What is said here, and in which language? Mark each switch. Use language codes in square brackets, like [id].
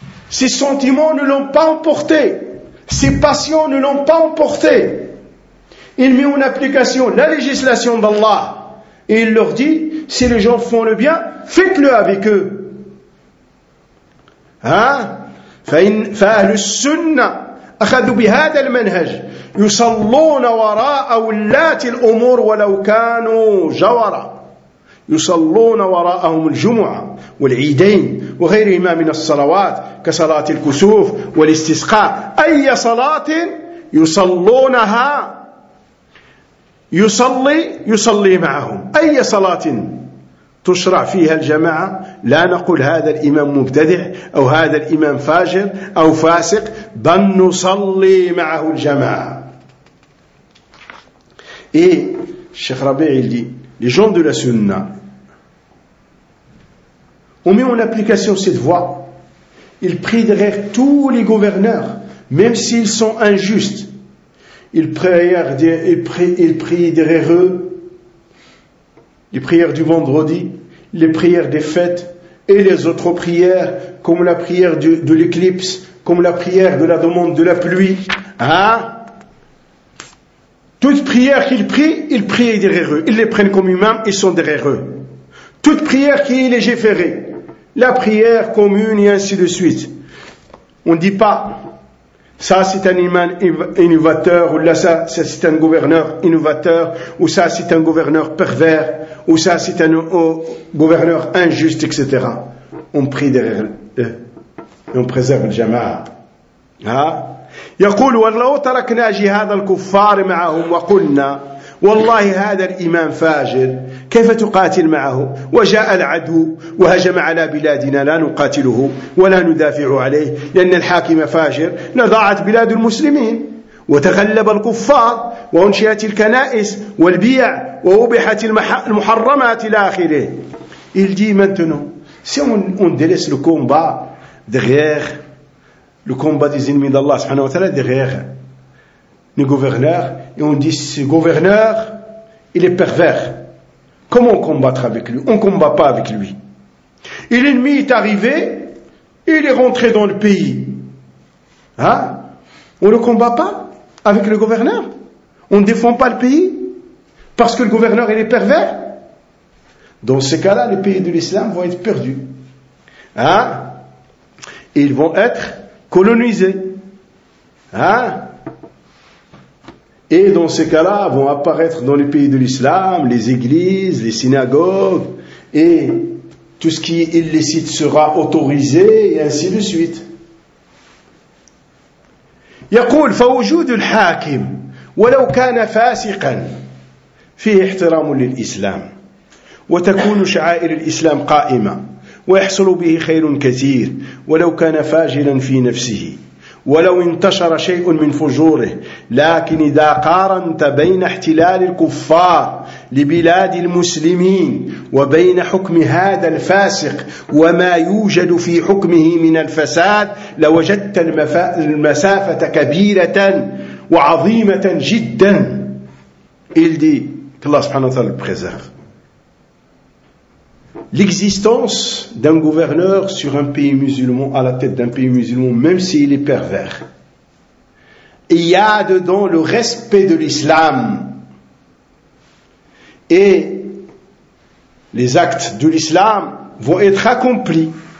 [fr] Ses sentiments ne l'ont pas emporté, ses passions ne l'ont pas emporté. Il met en application la législation d'Allah et il leur dit, si les gens font le bien, faites-le avec eux. Hein? [ar] فأهل السنة أخذوا بهذا المنهج يصلون وراء ولاة الأمور ولو كانوا جورا يصلون وراءهم الجمعة والعيدين وغيرهما من الصلوات كصلاة الكسوف والاستسقاء، أي صلاة يصلونها يصلي معهم، أي صلاة تشرع فيها الجماعة. لا نقول هذا الإمام مبتدع أو هذا الإمام فاجر أو فاسق، بل نصلي معه الجماعة. إيه الشيخ ربيعي اللي [fr] les gens de la sunna ont mis en application cette voie. Ils prièrent tous les gouverneurs, même s'ils sont injustes. Ils prièrent eux, les prières du vendredi, les prières des fêtes et les autres prières, comme la prière de l'éclipse, comme la prière de la demande de la pluie. Hein? Toute prière qu'ils prient, ils prient derrière eux. Ils les prennent comme imams, ils sont derrière eux. Toute prière qui est légiférée, la prière commune et ainsi de suite. On ne dit pas, ça c'est un imam innovateur, ou là ça c'est un gouverneur innovateur, ou ça c'est un gouverneur pervers, ou ça c'est un gouverneur injuste, etc. On prie derrière eux. Et on préserve le jama'a. Hein? [ar] يقول ولو تركنا جهاد الكفار معهم وقلنا والله هذا الإمام فاجر كيف تقاتل معه، وجاء العدو وهجم على بلادنا لا نقاتله ولا ندافع عليه لأن الحاكم فاجر، لضاعت بلاد المسلمين وتغلب الكفار وانشئت الكنائس والبيع ووبحت المحرمات إلى آخره. [fr] Il dit maintenant, si on délaisse le combat derrière le combat des ennemis d'Allah subhanahu wa ta'ala derrière le gouverneur, et on dit ce gouverneur il est pervers, comment on combattre avec lui, on ne combat pas avec lui. Et l'ennemi est arrivé, il est rentré dans le pays, hein? On ne combat pas avec le gouverneur, on ne défend pas le pays parce que le gouverneur il est pervers. Dans ce cas là les pays de l'islam vont être perdus, hein? Et ils vont être colonisés. Hein? Et dans ces cas-là, vont apparaître dans les pays de l'islam, les églises, les synagogues, et tout ce qui est illicite sera autorisé, et ainsi de suite. [ar] يقول فوجود الحاكم ولو كان فاسقا فيه احترام للإسلام وتكون شعائر الإسلام قائمة ويحصل به خير كثير ولو كان فاجلا في نفسه ولو انتشر شيء من فجوره، لكن إذا قارنت بين احتلال الكفار لبلاد المسلمين وبين حكم هذا الفاسق وما يوجد في حكمه من الفساد لوجدت المسافة كبيرة وعظيمة جدا. [fr] Il dit [ar] الله سبحانه وتعالى [fr] préserve. L'existence d'un gouverneur sur un pays musulman, à la tête d'un pays musulman, même s'il est pervers, il y a dedans le respect de l'islam et les actes de l'islam vont être accomplis.